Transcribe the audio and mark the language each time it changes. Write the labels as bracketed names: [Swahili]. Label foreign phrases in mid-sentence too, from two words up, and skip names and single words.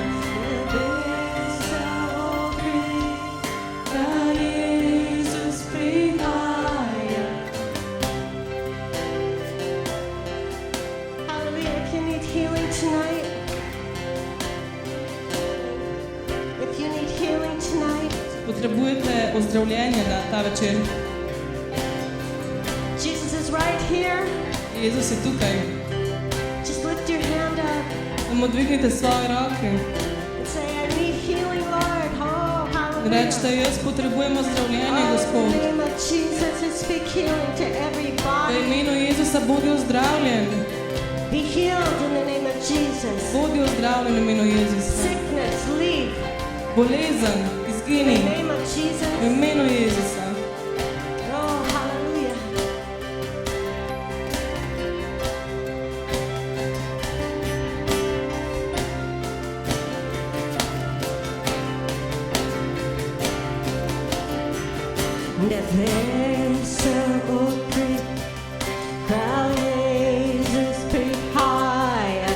[English] The best will Jesus be higher. Hallelujah. If you need healing tonight, if you need healing tonight, [Slovenian] Potrebujete ozdravljenje ta večer. [English] Jesus is right here. [Slovenian] Jezus je tukaj. [English] Just lift your hand up [Slovenian] Samo dvignite svoje roke. [English] and say, I need healing, Lord. Oh, hallelujah. [Slovenian] Rečite, jaz potrebujem ozdravljenje, [English] Oh, in [Slovenian] Gospod. [English] the name of Jesus, I speak healing to every [Slovenian] V [English] body. [Slovenian] imenu Jezusa bodi ozdravljen. [English] Be healed in the name of Jesus. [Slovenian] Bodi ozdravljen v imenu Jezusa. [English] Sickness, leave. [Slovenian] Bolezen, [English] In [Slovenian] izgini [English] the name of Jesus. [Slovenian] v imenu Jezusa. [English] Oh, hallelujah. Never outri Thou Jesus be higher.